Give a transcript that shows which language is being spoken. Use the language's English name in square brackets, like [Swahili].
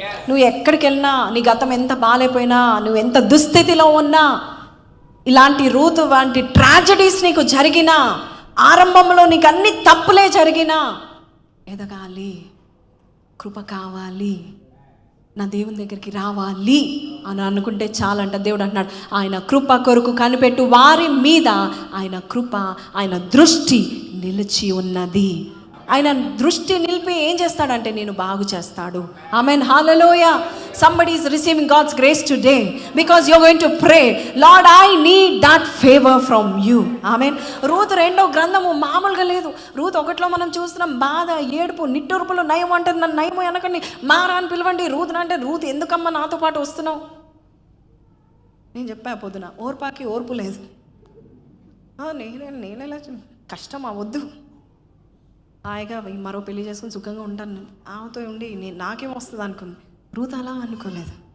[Telugu] నువ్వు ఎక్కడికి వెళ్ళినా, నీ గతం ఎంత బాగాలేపోయినా, నువ్వు ఎంత దుస్థితిలో ఉన్నా, ఇలాంటి రూతు వంటి ట్రాజడీస్ నీకు జరిగినా, ఆరంభంలో నీకు అన్ని తప్పులే జరిగినా, ఎదగాలి, కృప కావాలి, నా దేవుని దగ్గరికి రావాలి అని అనుకుంటే చాలంట. దేవుడు అంటున్నాడు, ఆయన కృప కొరకు కనిపెట్టు వారి మీద ఆయన కృప, ఆయన దృష్టి నిలిచి ఉన్నది. ఆయన దృష్టి నిలిపి ఏం చేస్తాడంటే నేను బాగు చేస్తాడు. Amen, hallelujah. [English] somebody is receiving God's grace today because you're going to pray, Lord, I need that favor from you. [Telugu] Amen. Ruth 2వ గ్రంథము మామూలుగా లేదు. రూతు 1లో మనం చూస్తున్నాం, బాధ, ఏడుపు, నిట్టూర్పులు. నయం అంటే నన్ను నయము అనకండి, మారా అని పిలవండి. రూతు అంటే, రూతు ఎందుకమ్మా నాతో పాటు వస్తున్నావు? నేను చెప్పా పొద్దున, ఓర్పాకి ఓర్పు లేదు. నేనెలా కష్టమా? వద్దు, హాయిగా మరో పెళ్లి చేసుకుని సుఖంగా ఉంటాను, ఆమెతో ఉండి నాకేం వస్తుంది అనుకుంది. రూత్ అలా అనుకోలేదు.